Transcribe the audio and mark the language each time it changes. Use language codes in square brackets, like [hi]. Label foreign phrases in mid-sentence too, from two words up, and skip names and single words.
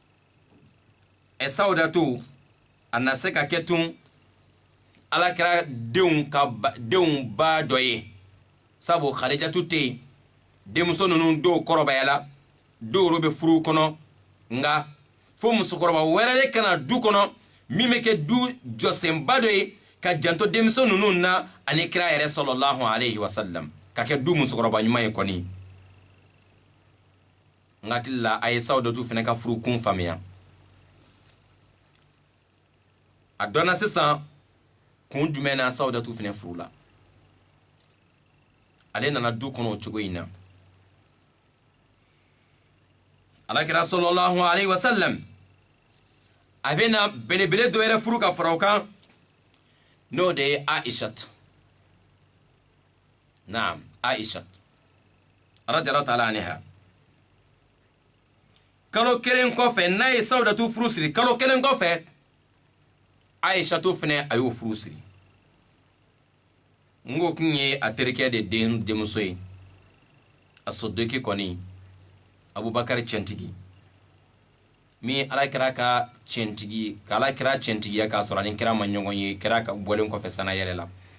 [bm] Saudatu a na se ka kɛ tun alakira denw ba dɔ ye sabu Khadijatu tɛ yen denmuso ninnu dɔw kɔrɔbayala dɔw bɛ furu kɔnɔ nka fo musokɔrɔba wɛrɛ de kana du kɔnɔ min bɛ kɛ du jɔsenba dɔ ye ka janto denmuso ninnu na ani kira yɛrɛ [ar] صلى الله عليه وسلم [bm] ka kɛ du musokɔrɔba ɲuman ye kɔni n hakili la a ye Saudatu fana ka furu kun faamuya a dɔnna sisan kun jumɛn na Saudatu fana furu la ale nana du kɔnɔ o cogo in na alakira [ar] صلى الله عليه وسلم [bm] a bɛna belebele dɔ yɛrɛ furu ka fara o kan n'o de ye Aishat naam Aishat [ar] رضي الله تعالى عنها [bm] kalo kelen kɔfɛ n'a ye Sawudatu furu siri kalo kelen kɔfɛ Aishatu fɛnɛ a y'o furu siri ngo kun ye a terikɛ de denmuso ye a Sodiki kɔni Abubakar cɛntigi min ala kɛra ka cɛntigi ka ala kɛra cɛntigiya k'a sɔrɔ ani kɛra ma ɲɔgɔn ye kɛra ka bɔlen kɔfɛ sana yɛrɛ la